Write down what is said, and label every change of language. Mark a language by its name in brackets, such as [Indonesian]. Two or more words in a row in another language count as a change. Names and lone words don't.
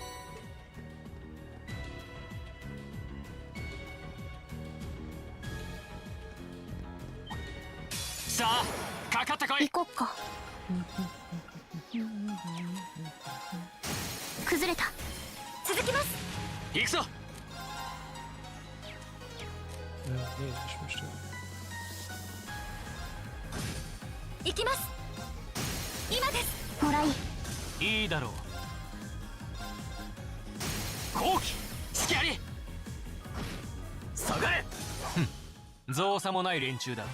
[Japanese] さあかかってこい行こっか。崩れた。続きます。行くぞ [German] Ja, nee, ich möchte. [Japanese] 行きます。今です。もらい。いいだろう。後期隙あり下がれ。造作もない連中だ。